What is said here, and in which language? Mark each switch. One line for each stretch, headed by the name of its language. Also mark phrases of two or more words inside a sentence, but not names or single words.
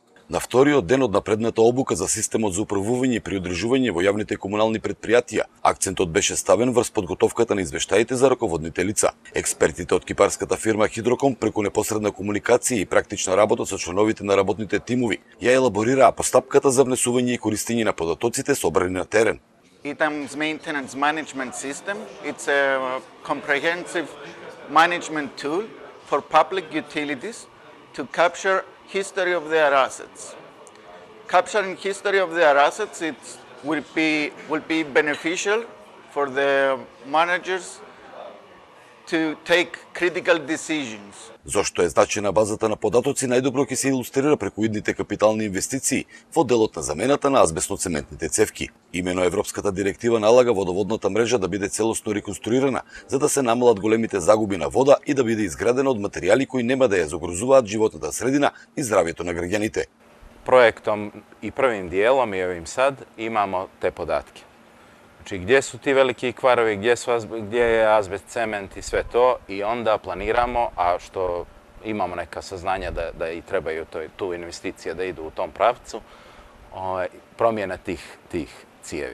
Macedonian: На вториот ден од напредната обука за системот за управување и приодржување во јавните комунални предпријатија, акцентот беше ставен врз подготовката на извештаите за раководните лица. Експертите од кипарската фирма Хидроком преку непосредна комуникација и практична работа со членовите на работните тимови ја елаборираа постапката за внесување и користење на податоците собрани на терен.
English: ETAM's maintenance management system, it's a comprehensive management tool for public utilities to capture history of their assets. Capturing history of their assets will be beneficial for the managers to take critical decisions.
Macedonian: Зошто е значена базата на податоци најдобро ќе се илустрира преку идните капитални инвестиции во делот на замената на азбестно-цементните цевки. Имено Европската директива налага водоводната мрежа да биде целосно реконструирана, за да се намалат големите загуби на вода и да биде изградена од материјали кои нема да ја загрозуваат животната средина и здравјето на граѓаните.
Bosnian: Projektom i prvim dijelom i ovim sad imamo te podatke. Znači, gdje su ti veliki kvarovi, gdje je azbest, cement i sve to, i onda planiramo, a što imamo neka saznanja da i trebaju tu investicije da idu u tom pravcu, promjena tih cijevi.